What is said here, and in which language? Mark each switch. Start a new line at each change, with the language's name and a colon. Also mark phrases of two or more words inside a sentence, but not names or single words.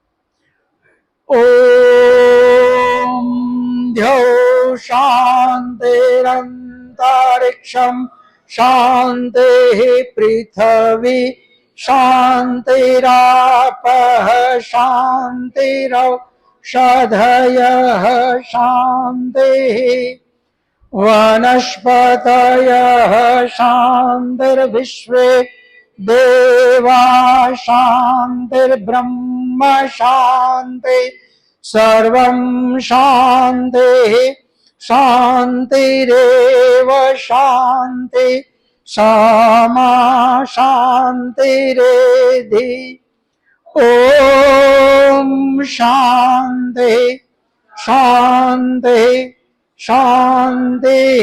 Sanskrit: ઓમ ધ્યો શાંતિરંતરિક્ષમ શાંતિ પૃથ્વી શાંતિરાપઃ શાંતિરૌષધયઃ શાંતિ वनस्पतयः शान्तिर्विश्वे देवा शान्तिर्ब्रह्म शान्ति सर्वं शान्तिः शान्तिरेव शान्ति सामा शान्तिरेधि ॐ शान्ति शान्ति शांति.